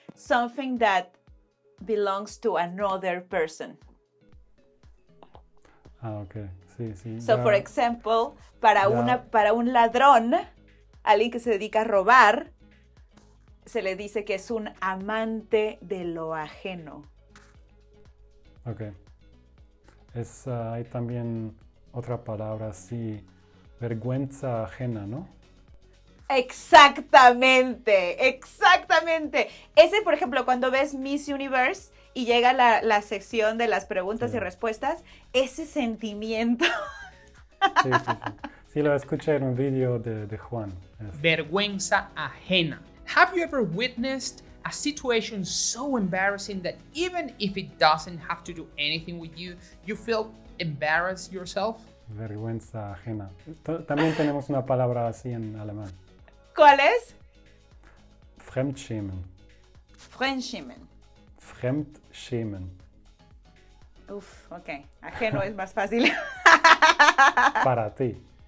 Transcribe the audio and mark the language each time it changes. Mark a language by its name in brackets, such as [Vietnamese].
[English] Something that belongs to another person. [Spanish] Ah, ok. Sí. [English] So, for example, [Spanish] para un ladrón, alguien que se dedica a robar, se le dice que es un amante de lo ajeno. Ok. Hay también otra palabra así, vergüenza ajena, ¿no? Exactamente. Ese, por ejemplo, cuando ves Miss Universe y llega la sección de las preguntas y respuestas, ese sentimiento. Sí. Sí, lo escuché en un vídeo de Juan. Vergüenza ajena. [English] Have you ever witnessed a situation so embarrassing that even if it doesn't have to do anything with you, you feel embarrassed yourself? [Spanish] Vergüenza ajena. También tenemos una palabra así en alemán. ¿Cuál es? [German] Fremdschämen. Fremdschämen. [Spanish] Uf, ok. Ajeno es más fácil. Para ti.